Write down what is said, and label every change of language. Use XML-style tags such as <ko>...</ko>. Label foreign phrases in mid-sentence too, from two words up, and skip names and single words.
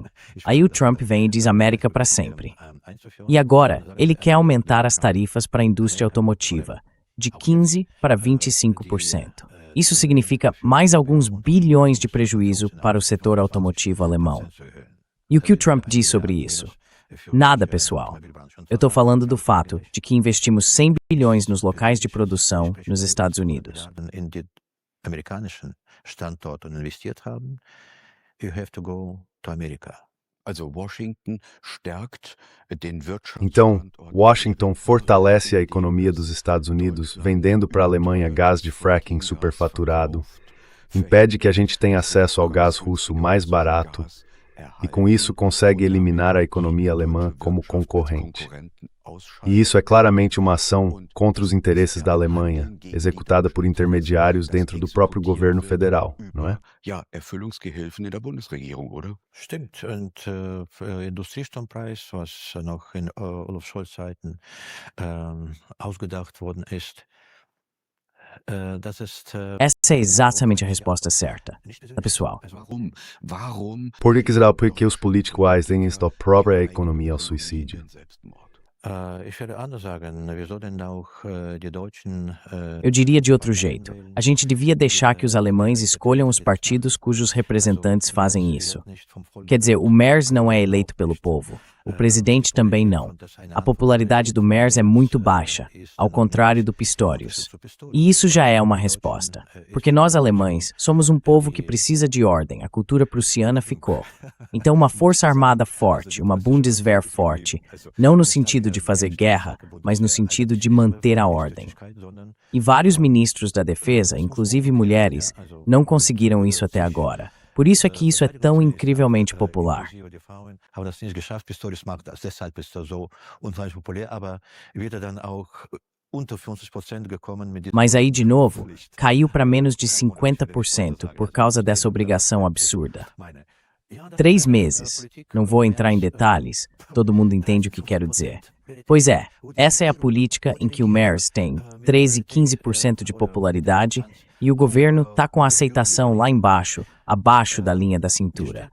<pt>Aí o Trump vem e diz América para sempre. E agora, ele quer aumentar as tarifas para a indústria automotiva, de 15% para 25%. Isso significa mais alguns bilhões de prejuízo para o setor automotivo alemão. E o que o Trump diz sobre isso? Nada, pessoal. Eu estou falando do fato de que investimos 100 bilhões nos locais de produção nos Estados Unidos.</pt> <de>Amerikanischen Standorten investiert haben,</de> <en>you have to go to America.</en> <de>Also Washington stärkt den</de> <pt>Então, Washington fortalece a economia dos Estados Unidos, vendendo para a Alemanha gás de fracking superfaturado, impede que a gente tenha acesso ao gás russo mais barato e, com isso, consegue eliminar a economia alemã como concorrente. E isso é claramente uma ação contra os interesses da Alemanha, executada por intermediários dentro do próprio governo federal, não é?</pt> <de>Ja, Erfüllungsgehilfen in der Bundesregierung, oder? Stimmt. Und Industriestrompreis, was noch in Olaf Scholz Zeiten ausgedacht worden ist, das ist</de> <pt>Essa é exatamente a resposta certa, pessoal.</pt> <de>Warum?</de> <pt>Por que será porque os políticos têm a própria economia ao suicídio?</pt> <de>Ich werde anders sagen, wir sollten auch die Deutschen</de> <pt>Eu diria de outro jeito. A gente devia deixar que os alemães escolham os partidos cujos representantes fazem isso. Quer dizer, o Merz não é eleito pelo povo. O presidente também não. A popularidade do Merz é muito baixa, ao contrário do Pistorius. E isso já é uma resposta. Porque nós alemães somos um povo que precisa de ordem, a cultura prussiana ficou. Então uma força armada forte, uma Bundeswehr forte, não no sentido de fazer guerra, mas no sentido de manter a ordem. E vários ministros da defesa, inclusive mulheres, não conseguiram isso até agora. Por isso é que isso é tão incrivelmente popular.</pt> <de>haben das nicht geschafft. Pistorius macht das, deshalb ist er so unwahrscheinlich populär, aber wird er dann auch</de> <pt>Mas aí, de novo, caiu para menos de 50% por causa dessa obrigação absurda. 3 meses. Não vou entrar em detalhes, todo mundo entende o que quero dizer. Pois é, essa é a política em que o Merz tem 13, 15% de popularidade e o governo está com a aceitação lá embaixo, abaixo da linha da cintura.</pt>